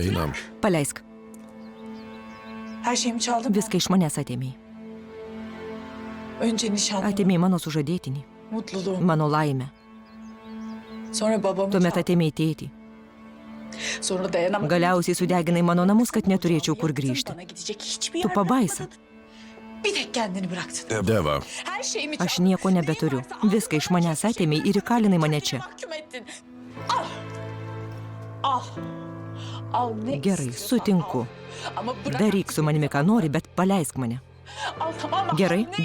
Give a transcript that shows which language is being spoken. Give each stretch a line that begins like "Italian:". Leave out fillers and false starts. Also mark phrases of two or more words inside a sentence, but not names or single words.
Lithuanian: Einam. Paleisk.
Turkish: Her şeyimi çaldın mı?
Lithuanian: Viską iš manęs atėmėjai.
Turkish: Önce nişanlımı,
Lithuanian: Atėmėjai mano sužadėtinį,
Turkish: mutluluğumu,
Lithuanian: mano laimę.
Turkish: sonra babamı
Lithuanian: Tuomet
Turkish: çaldın.
Lithuanian: atėmėjai tėtį.
Turkish: Sonra dayanamadım.
Lithuanian: Galiausiai sudeginai mano namus, kad neturėčiau kur grįžti.
Turkish: Bana gidecek hiçbir
Lithuanian: Tu
Turkish: yer
Lithuanian: pabaisa.
Turkish: bırakmadın. Bir tek kendini bıraktın. Deva, Her şeyimi
Lithuanian: Aš
Turkish: çaldın.
Lithuanian: nieko nebeturiu. Viską iš manęs atėmėjai ir įkalinai mane čia.
Turkish: Mahkum ettin. Al. Al. Al ne
Lithuanian: Gerai,
Turkish: istiyorsan
Lithuanian: sutinku.
Turkish: al. Ama bırak.
Lithuanian: Daryk su manimi, ką nori, bet paleisk mane.
Turkish: Al tamam mı?
Lithuanian: Gerai,
Turkish: Al, ne